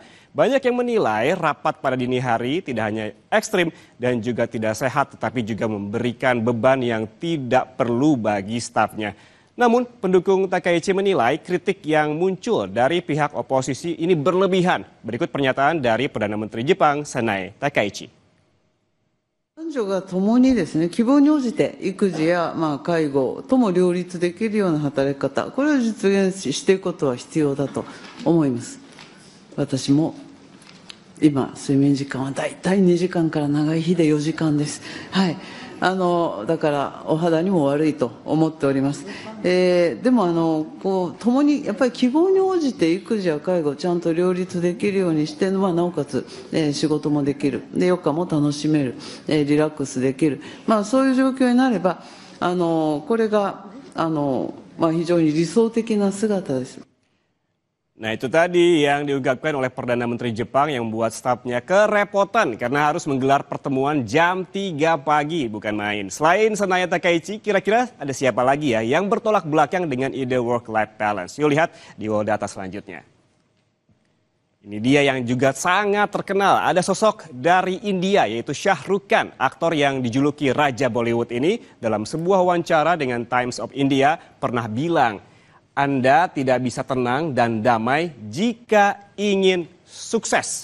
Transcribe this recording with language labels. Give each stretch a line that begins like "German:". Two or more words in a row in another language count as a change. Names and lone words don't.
Indonesian: Banyak yang menilai rapat pada dini hari tidak hanya ekstrim dan juga tidak sehat, tetapi juga memberikan beban yang tidak perlu bagi stafnya. Namun pendukung Takaichi menilai kritik yang muncul dari pihak oposisi ini berlebihan. Berikut pernyataan dari Perdana Menteri Jepang, Sanae Takaichi.
Japanese: 男女が共にですね、希望に応じて育児や介護とも両立できるような働き方、これを実現していくことは必要だと思います。私も今睡眠時間はだいたい2時間から長い日で4時間です。はい。だからお肌にも悪いと思っております。でも共にやっぱり希望に応じて育児や介護をちゃんと両立できるようにして、なおかつ、仕事もできる、で余暇も楽しめる、リラックスできる、そういう状況になればこれが非常に理想的な姿です。
Indonesian: Nah, itu tadi yang diungkapkan oleh Perdana Menteri Jepang yang membuat stafnya kerepotan karena harus menggelar pertemuan jam 3 pagi, bukan main. Selain Sanae Takaichi, kira-kira ada siapa lagi ya yang bertolak belakang dengan ide
English: work-life balance?
Indonesian: Yuk lihat di World Data selanjutnya. Ini dia yang juga sangat terkenal. Ada sosok dari India yaitu Shah Rukh Khan, aktor yang dijuluki Raja Bollywood ini dalam sebuah wawancara dengan Times of India pernah bilang, Anda tidak bisa tenang dan damai jika ingin sukses.